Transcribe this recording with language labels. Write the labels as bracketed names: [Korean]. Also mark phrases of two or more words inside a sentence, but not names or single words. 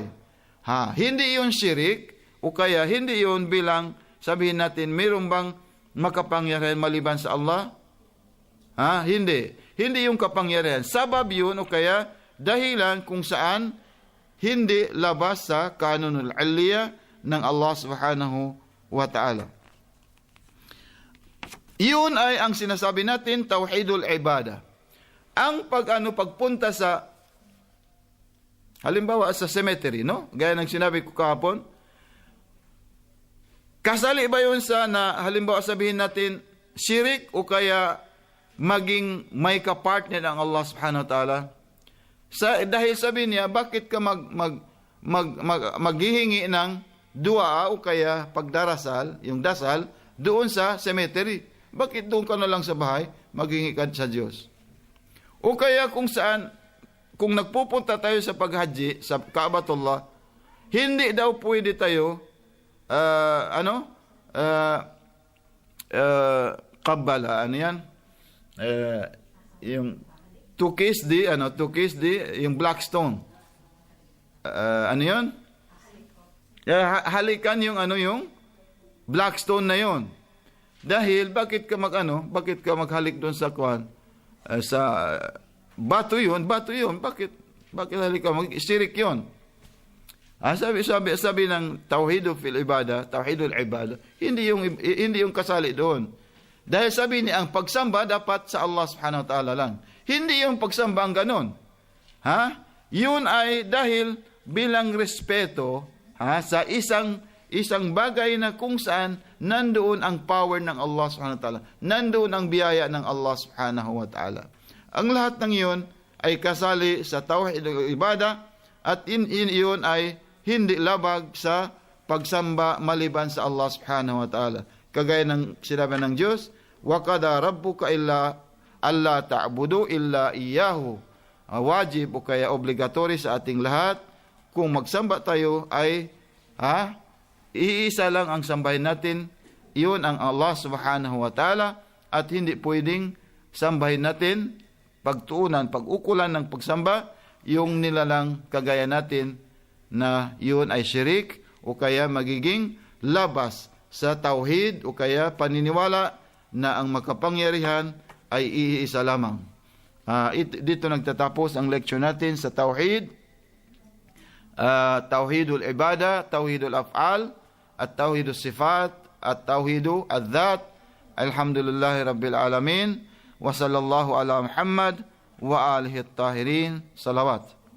[Filipino] Hindi yun sirik o kaya hindi yun bilang sabihin natin, mayroon bang makapangyarihan maliban sa Allah? Hindi. Hindi yung kapangyarihan. Sabab yun o kaya dahilan kung saan hindi labas sa kanunul aliyah ng [Arabic] الله سبحانه وتعالى. [Filipino] Iyon ay ang sinasabi natin, [Arabic] توحيد العبادة. [Filipino] Ang pagpunta sa, halimbawa sa cemetery, gaya ng sinabi ko kahapon, kasali ba yun sa halimbawa sabihin natin, shirik o kaya maging may kapartner ng [Arabic] الله سبحانه وتعالى? [Filipino] Dahil sabi niya, bakit ka maghihingi ng dua o kaya pagdarasal, yung dasal, doon sa cemetery? Bakit doon ka na lang sa bahay, maghingi ka sa Diyos? O kaya kung nagpupunta tayo sa paghaji, sa Kaabatullah, hindi daw pwede tayo, kabbala, yung [English] to kiss the [Filipino] yung [English] black stone. [Filipino] Halikan yung [English] black stone [Filipino] na yon. Dahil bakit ka maghalik doon sa sa bato yun, bakit halik ka mag-sirik yun? Sabi ng [Arabic] توحيد العبادة, [Filipino] hindi yung kasali doon. Dahil sabi niya, ang pagsamba dapat sa [Arabic] الله سبحانه وتعالى [Filipino] lang. Hindi yung pagsamba ang ganon. Yun ay dahil bilang respeto sa isang bagay na kung saan nandoon ang power ng [Arabic] الله سبحانه وتعالى. [Filipino] Nandoon ang biyaya ng [Arabic] الله سبحانه وتعالى. [Filipino] Ang lahat ng iyon ay kasali sa [Arabic] توحيد العبادة [Filipino] at iyon ay hindi labag sa pagsamba maliban sa [Arabic] الله سبحانه وتعالى. [Filipino] Kagaya ng sinabi ng Diyos, [Arabic] وَقَدَى رَبُّكَ إِلَّا أَلَّا تَعْبُدُوا إِلَّا إِيَّهُ. [Filipino] Wajib o kaya obligatory sa ating lahat, kung magsamba tayo ay iisa lang ang sambahin natin, iyon ang [Arabic] الله سبحانه وتعالى, [Filipino] at hindi pwedeng sambahin natin, pagtuunan, pag-ukulan ng pagsamba, yung nilalang kagaya natin na yun ay syirik o kaya magiging labas sa tauhid o kaya paniniwala na ang makapangyarihan ay iisa lamang. Dito nagtatapos ang lecture natin sa tauhid. [Arabic] توحيد العبادة، توحيد الأفعال، at توحيد الصفات، at توحيد الذات. الحمد لله رب العالمين. وصلى الله على محمد وآله الطاهرين. [Filipino] Salawat.